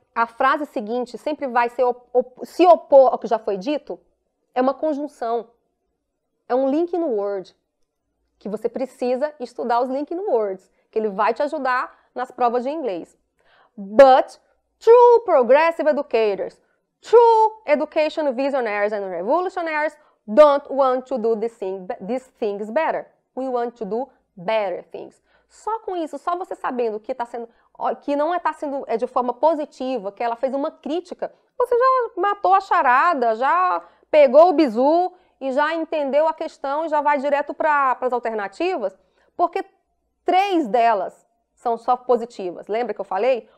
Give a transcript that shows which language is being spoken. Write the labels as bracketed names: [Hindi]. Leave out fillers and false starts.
[Portuguese] A frase seguinte sempre vai se opor ao que já foi dito. É uma conjunção. É um link no Word. Que você precisa estudar os links no Words. Que ele vai te ajudar nas provas de inglês. [English] But true progressive educators, true education visionaries and revolutionaries don't want to do these things better. We want to do better things. [Portuguese] Só com isso, só você sabendo que não está sendo de forma positiva, que ela fez uma crítica, você já matou a charada, já pegou o bizu e já entendeu a questão e já vai direto para as alternativas, porque 3 delas são só positivas. Lembra que eu falei?